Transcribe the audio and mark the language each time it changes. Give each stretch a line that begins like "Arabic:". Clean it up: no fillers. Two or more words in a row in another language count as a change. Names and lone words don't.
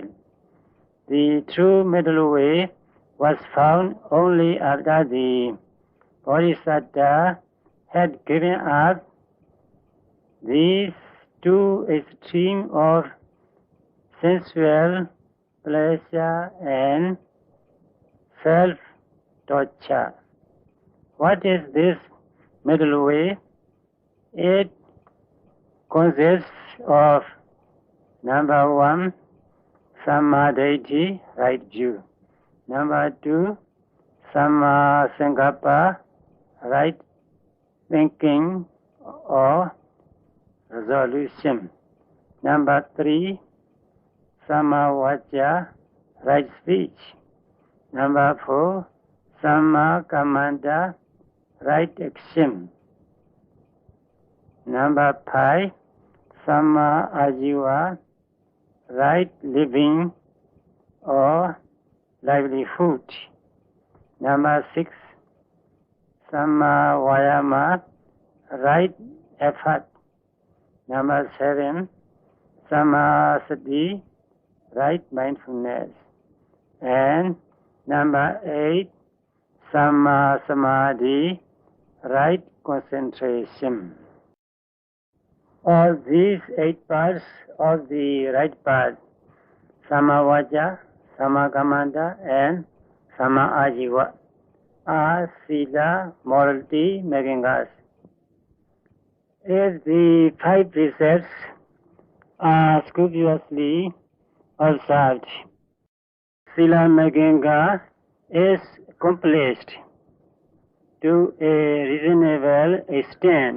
English: The true middle way was found only after the Bodhisattva had given up these two extremes of sensual pleasure and self-torture. What is this middle way? It consists of number 1, samadhi, right view. Number 2,
Pali: samma sankappa,
English: right thinking or resolution. Number 3,
Pali: samma vaca,
English: right speech. Number 4,
Pali: samma kammanta,
English: right action. Number 5,
Pali: samma ajiva,
English: right living or livelihood. Number 6,
Pali: samma vayama,
English: right effort. Number 7,
Pali: samma sati,
English: right mindfulness. And number 8,
Pali: samma samadhi,
English: right concentration. All these 8 parts of the right path,
Pali: samma vaca, samma kammanta, and samma ajiva,
English: are sila, morality making us. If the 5 precepts are scrupulously observed, sila making is accomplished to a reasonable extent.